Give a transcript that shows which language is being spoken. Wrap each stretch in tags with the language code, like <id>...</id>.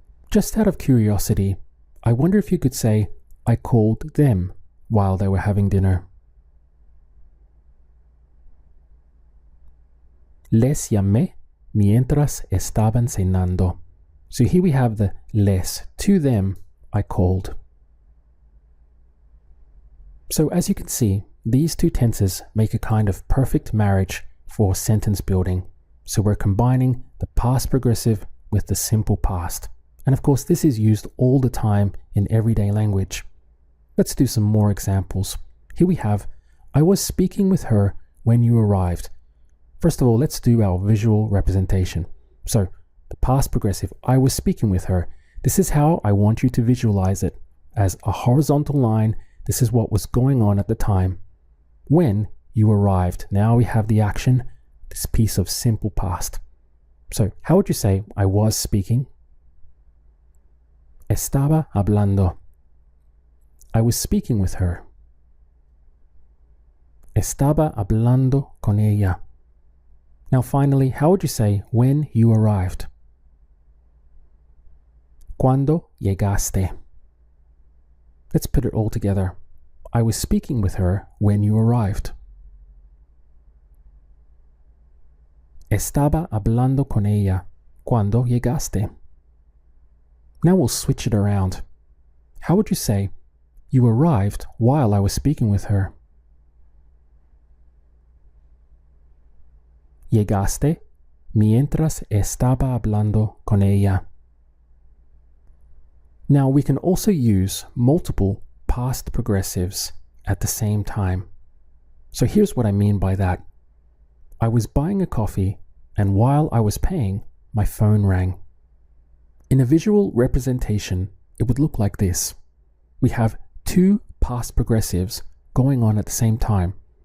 <en>Just out of curiosity, I wonder if you could say, I called them while they were having dinner.</en> <es>Les llamé mientras estaban cenando.</es> <en>So here we have the les, to them I called. So as you can see, these two tenses make a kind of perfect marriage for sentence building. So we're combining the past progressive with the simple past. And of course, this is used all the time in everyday language. Let's do some more examples. Here we have, I was speaking with her when you arrived. First of all, let's do our visual representation. So the past progressive, I was speaking with her. This is how I want you to visualize it. As a horizontal line, this is what was going on at the time. When you arrived. Now we have the action, this piece of simple past. So how would you say I was speaking?</en> <es>Estaba hablando.</es> <en>I was speaking with her.</en> <es>Estaba hablando con ella.</es> <en>Now finally, how would you say when you arrived?</en> <es>Cuando llegaste.</es> <en>Let's put it all together. I was speaking with her when you arrived.</en> <es>Estaba hablando con ella cuando llegaste.</es> <en>Now we'll switch it around. How would you say you arrived while I was speaking with her?</en> <es>Llegaste mientras estaba hablando con ella.</es> <en>Now we can also use multiple past progressives at the same time. So here's what I mean by that. I was buying a coffee, and while I was paying, my phone rang. In a visual representation, it would look like this. We have two past progressives going on at the same time.</en>